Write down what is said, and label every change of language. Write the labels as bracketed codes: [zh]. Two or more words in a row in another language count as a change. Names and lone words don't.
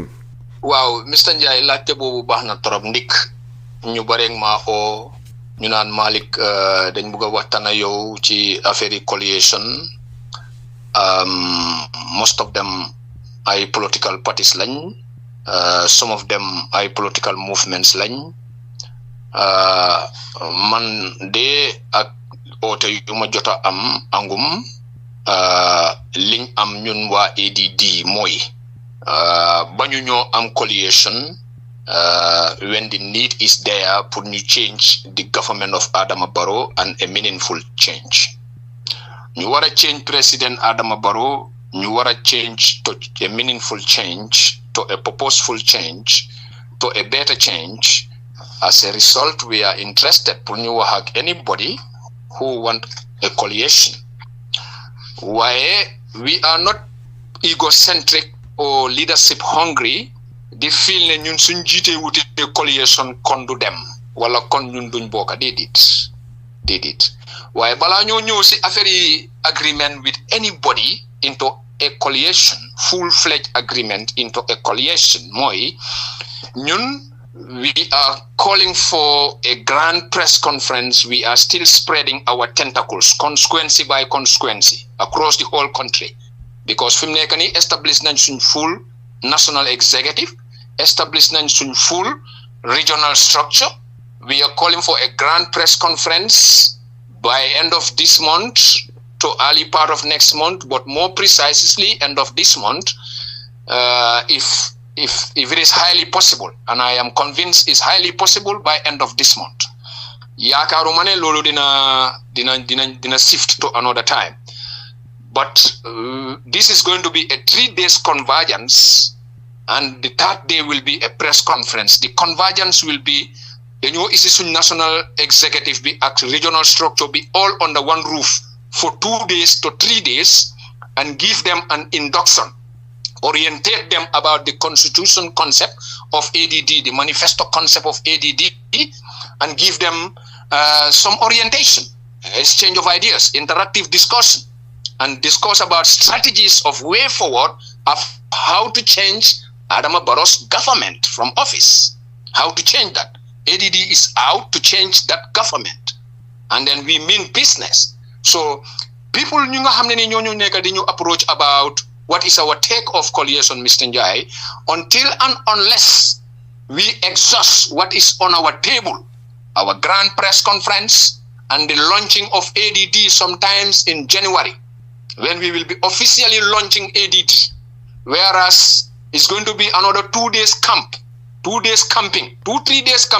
[wo] waaw Mr Njie laajte boobu baax na trop ndik ñu bareeg maa oo ñu naan Malik dañ bëgg a waxtaan ak yow ci affaire yi coalition [en] most of them [wo] ay [en] political parties [wo] lañ [en] some of them [wo] ay [en] political movements [wo] lañ man de ak oote yu ma jota am angum liñ am ñun waa ADD mooy bañu ñoo am coalition [en] when the need is there [wo] pour ñu [en] change the government of Adama Barrow and a meaningful change. [wo] ñu war a [en] change President Adama Barrow [wo] ñu war a [en] change to a meaningful change, to a purposeful change, to a better change. As a result, we are interested [wo] pour ñu wax [en] ak anybody who want a coalition. Why we are not egocentric or leadership hungry [wo] di feel ne ñun suñ jiite wuti [en] coalition [wo] kon du dem wala kon ñun duñ bokka déedéet waaye balaa ñoo ñëw si affaire yi [en] agreement with anybody into a coalition, full-fledged agreement into a coalition [wo] mooy ñun [en] we are calling for a grand press conference. We are still spreading our tentacles constituency by constituency across the whole country because [wo] fi mu nekk nii [en] establish [wo] nañ suñ [en] full national executive, establish [wo] nañ suñ [en] full regional structure. We are calling for a grand press conference by end of this month to early part of next month, but more precisely end of this month, if it is highly possible, and I am convinced it's highly possible by end of this month. [wo] Yaakaaruma ne loolu dina [en] shift to another time. But this is going to be a 3 days convergence, and the third day will be a press conference. The convergence will be [wo] dañoo isi suñ [en] national executive [wo] bi ak [en] regional structure bi all under one roof for 2 days to 3 days and give them an induction, orientate them about the constitution concept of ADD, the manifesto concept of ADD, and give them some orientation, exchange of ideas, interactive discussion, and discuss about strategies of way forward of how to change Adama Barrow's government from office, how to change that. ADD is out to change that government, and then we mean business. So people [wo] ñu nga xam ne ni ñoo nekk di ñu [en] approach about what is our take of coalition, Mr. Njai, until and unless we exhaust what is on our table, our grand press conference and the launching of ADD sometimes in January, when we will be officially launching ADD, whereas it's going to be another 2 days camp, 2 days camping, 2-3 days camping.